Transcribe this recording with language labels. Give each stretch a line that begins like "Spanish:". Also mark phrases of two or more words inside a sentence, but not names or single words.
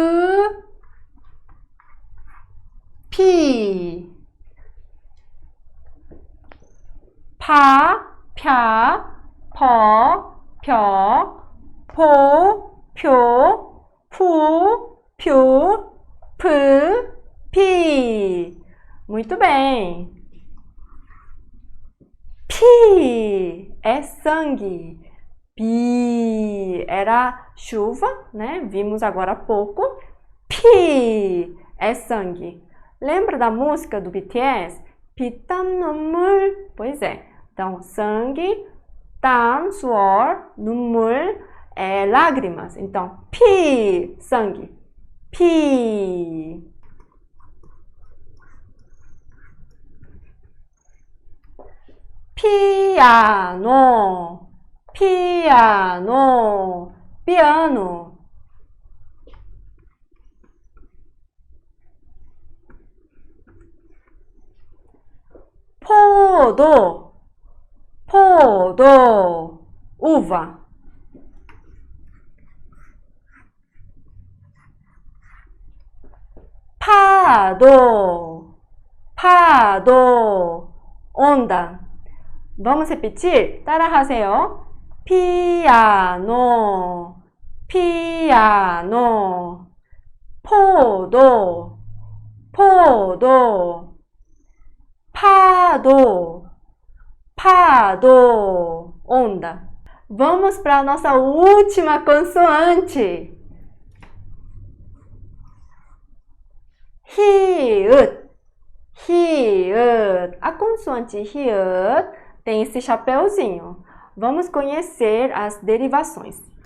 Korean: 피, 파, 펴, 퍼, 펴, 포, 표, 푸, 퓨, 프, 피.
Portuguese: Muito bem. Pi é sangue. Pi era chuva, né? Vimos agora há pouco. Pi é sangue. Lembra da música do BTS?
Korean: 피땀 눈물.
Portuguese: Pois é. Então, sangue,
Korean: 땀,
Portuguese: suor,
Korean: 눈물
Portuguese: é lágrimas. Então, pi, sangue. Pi. Piano, piano, piano.
Korean: 포도, 포도,
Portuguese: uva.
Korean: 파도, 파도,
Portuguese: onda. Vamos repetir?
Korean: 따라하세요. 피아노, 피아노, 포도, 포도, 파도, 파도,
Portuguese: onda. Vamos para a nossa última consoante.
Korean: 히읗, 히읗.
Portuguese: A consoante 히읗 tem esse chapéuzinho. Vamos conhecer as derivações.